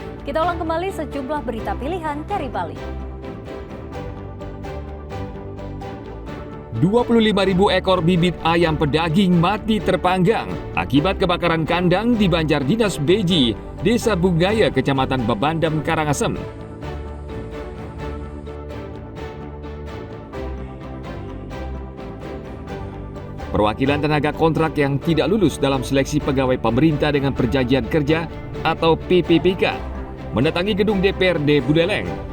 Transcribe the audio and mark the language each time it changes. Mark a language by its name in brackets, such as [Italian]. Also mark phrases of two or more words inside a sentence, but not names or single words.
[Indonesian] Kita ulang kembali sejumlah berita pilihan dari Bali. 25.000 ekor bibit ayam pedaging mati terpanggang akibat kebakaran kandang di Banjar Dinas Beji, Desa Bunggaya, Kecamatan Bebandem, Karangasem. Perwakilan tenaga kontrak yang tidak lulus dalam seleksi pegawai pemerintah dengan perjanjian kerja atau PPPK mendatangi gedung DPRD Buleleng.